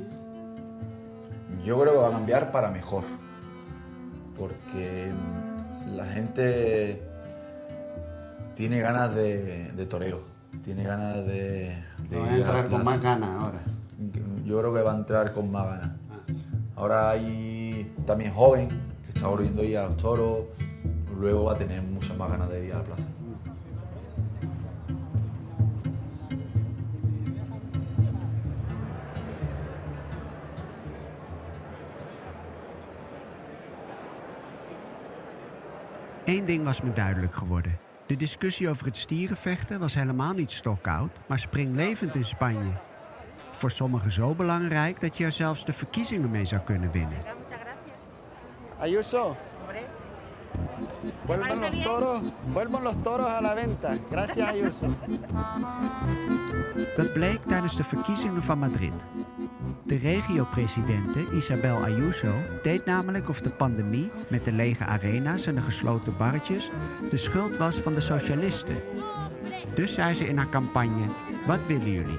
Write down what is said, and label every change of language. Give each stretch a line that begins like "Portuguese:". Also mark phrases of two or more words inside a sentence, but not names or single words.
Spanish: Yo creo que va a cambiar para mejor, porque la gente tiene ganas de toreo, tiene ganas de va a entrar con más ganas ahora. Yo creo que va a entrar con más ganas. Ahora hay también joven que está volviendo a ir a los toros, luego va a tener muchas más ganas de ir a la plaza.
Dutch: Eén ding was me duidelijk geworden. De discussie over het stierenvechten was helemaal niet stokoud, maar springlevend in Spanje. Voor sommigen zo belangrijk dat je er zelfs de verkiezingen mee zou kunnen winnen.
Spanish: Ayuso, vuelvan los toros a la venta. Gracias, Ayuso.
Dutch: Dat bleek tijdens de verkiezingen van Madrid. De regio-presidente Isabel Ayuso deed namelijk of de pandemie met de lege arena's en de gesloten barretjes de schuld was van de socialisten. Dus zei ze in haar campagne: wat willen jullie?